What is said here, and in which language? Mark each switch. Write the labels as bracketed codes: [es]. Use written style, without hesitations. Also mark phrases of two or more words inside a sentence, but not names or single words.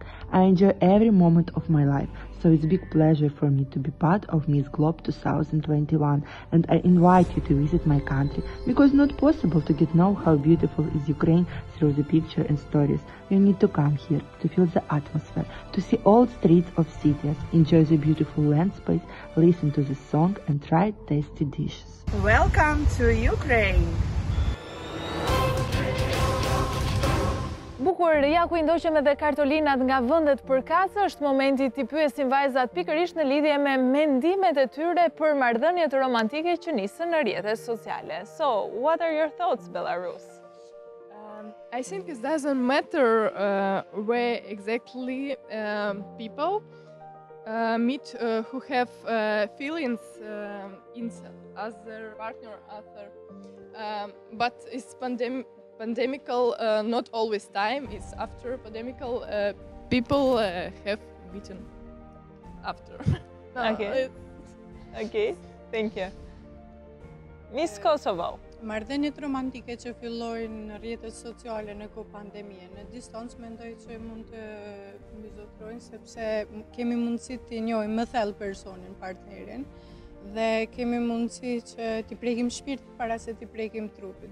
[en] I enjoy every moment of my life, so it's a big pleasure for me to be part of Miss Globe 2021, and I invite you to visit my country, because it's not possible to get know how beautiful is Ukraine through the picture and stories. You need to come here to feel the atmosphere, to see old streets of cities, enjoy the beautiful landscapes, listen to the song and try tasty dishes. Welcome to Ukraine! [sq] bukur, ja ku i ndoqëm edhe kartolinat nga vendet përkatëse, është momenti t'i pyesim vajzat pikërisht në lidhje me mendimet e tyre për marrëdhëniet romantike që nisën në rrjetet sociale. [en] So, what are your thoughts, Belarus? I think it doesn't matter where exactly people meet who have feelings in other partner, but it's pandemical, not always time. It's after pandemical. People have beaten after. No, Okay. Okay, thank you. Miss Kosovo. [sq] Marrëdhëniet romantike që fillojnë në rrjetet sociale në kohë pandemie, në distancë mendoj që mund të mbizotrojnë sepse kemi mundësi të njohim më thellë personin, partnerin, dhe kemi mundësi që t'i prekim shpirtin para se t'i prekim trupit.